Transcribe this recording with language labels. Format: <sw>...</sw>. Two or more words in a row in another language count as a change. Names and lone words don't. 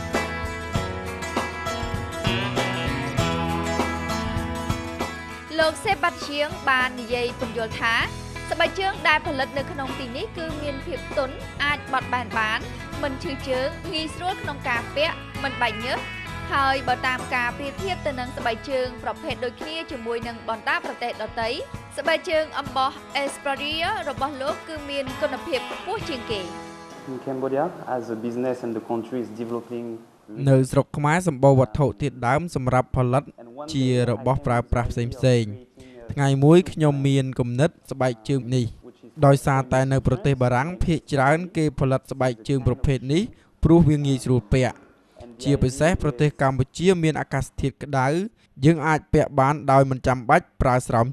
<km>លោក Sébastien បាននិយាយពន្យល់ថាស្បែកជើងដែលផលិតនៅក្នុងទីនេះគឺមានភាពទន់អាចបត់បែនបានមិនឈឺជើងងាយស្រួលក្នុងការពាក់មិនបែកញើសហើយបើតាមការប្រៀបធៀបទៅនឹងស្បែកជើងប្រភេទដូចគ្នាជាមួយនឹងបណ្ដាប្រទេសដទៃស្បែកជើងអំបោះ Espadrilla របស់លោកគឺមានគុណភាពខ្ពស់ជាងគេ</km> <en>In Cambodia, as a business and the country is developing</en> <km>នៅស្រុកខ្មែរសម្បូរវត្ថុធាតុដើមសម្រាប់ផលិតជារបស់ប្រើប្រាស់ផ្សេងថ្ងៃមួយខ្ញុំមានគំនិតស្បែកជើងនេះដោយសារតែនៅប្រទេសបារាំងភាគច្រើនគេផលិតស្បែកជើង ប្រភេទនេះព្រោះវាងាយស្រួលពាក់ជាពិសេសប្រទេសកម្ពុជាមានអាកាសធាតុក្តៅយើងអាចពាក់បានដោយមិនចាំបាច់ប្រើស្រោម</km>